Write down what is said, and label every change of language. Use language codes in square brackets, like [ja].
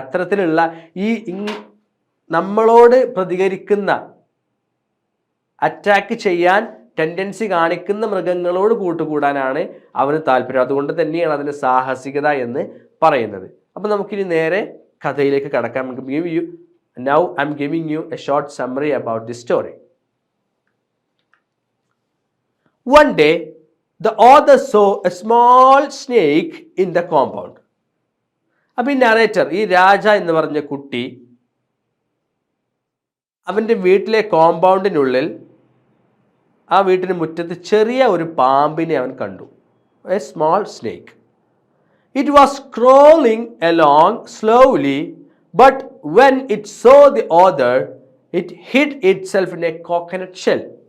[ml] അത്തരത്തിലുള്ള ഈ നമ്മളോട് പ്രതികരിക്കുന്ന, അറ്റാക്ക് ചെയ്യാൻ ടെൻഡൻസി കാണിക്കുന്ന മൃഗങ്ങളോട് കൂട്ടുകൂടാനാണ് അവന് താല്പര്യം. അതുകൊണ്ട് തന്നെയാണ് അതിന് സാഹസികത എന്ന് പറയുന്നത്. അപ്പം നമുക്കിനി നേരെ കഥയിലേക്ക് കടക്കാം. [en] Now I'm giving you a short summary about this story. One day, The author saw a small snake in the compound. [ml] അപ്പോൾ ഈ നറേറ്റർ, ഈ രാജ എന്ന് പറഞ്ഞ കുട്ടി അവൻ്റെ വീട്ടിലെ കോമ്പൗണ്ടിനുള്ളിൽ, ആ വീട്ടിന് മുറ്റത്ത് ചെറിയ ഒരു പാമ്പിനെ അവൻ കണ്ടു. [en] A small snake. It was crawling along slowly, but when it saw the other it hid itself in a coconut shell.